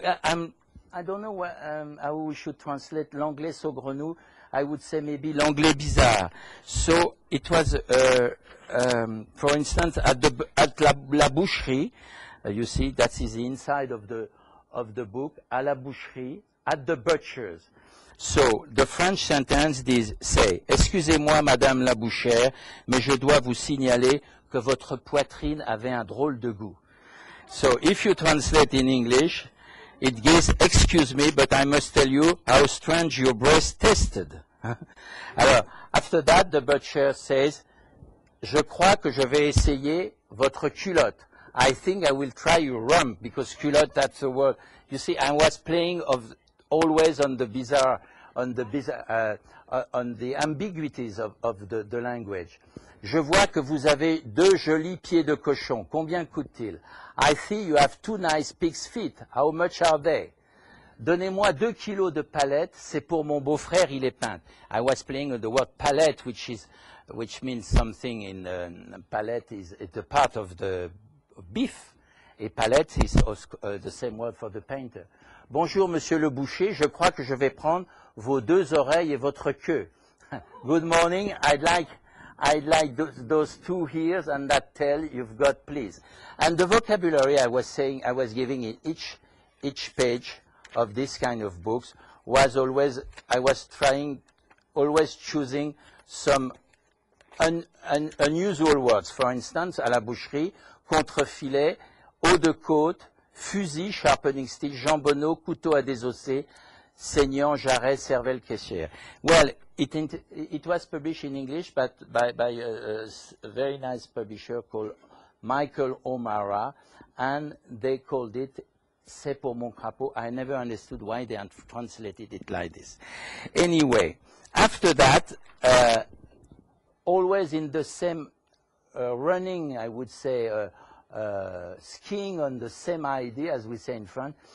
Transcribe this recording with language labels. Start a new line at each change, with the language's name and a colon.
English: I don't know how we should translate l'anglais saugrenu. I would say maybe
French: l'anglais bizarre.
English: So it was, for instance, at la boucherie. You see, that is the inside of the book,
French: à la boucherie,
English: at the butcher's. So, the French sentence say,
French: excusez-moi, Madame la bouchère, mais je dois vous signaler que votre poitrine avait un drôle de goût.
English: So, if you translate in English, it gives, excuse me, but I must tell you how strange your breast tasted.
French: Alors,
English: after that, the butcher says,
French: je crois que je vais essayer votre culotte.
English: I think I will try your rump, because culotte, that's the word. You see, I was playing always on the bizarre, on the ambiguities of the language.
French: Je vois que vous avez 2 jolis pieds de cochon. Combien coûtent-ils?
English: I see you have 2 nice pig's feet. How much are they?
French: Donnez-moi 2 kilos de palettes. C'est pour mon beau-frère, il est peintre.
English: I was playing on the word palette, which means something in palette is a part of the beef, et palette is the same word for the painter.
French: Bonjour, monsieur le boucher, je crois que je vais prendre vos 2 oreilles et votre queue.
English: Good morning, I'd like those 2 ears and that tail you've got, please. And the vocabulary I was giving in each page of this kind of books was always, I was always choosing some unusual words. For instance,
French: à la boucherie, contrefilet, haut de côte, fusil,
English: sharpening stick,
French: jambonneau, couteau à désosser, saignant, jarret, cervelle, caissière.
English: Well, it was published in English, but by a very nice publisher called Michael O'Mara, and they called it
French: C'est pour mon crapaud.
English: I never understood why they had translated it like this. Anyway, after that, always in the same running, I would say, skiing on the same idea, as we say in France.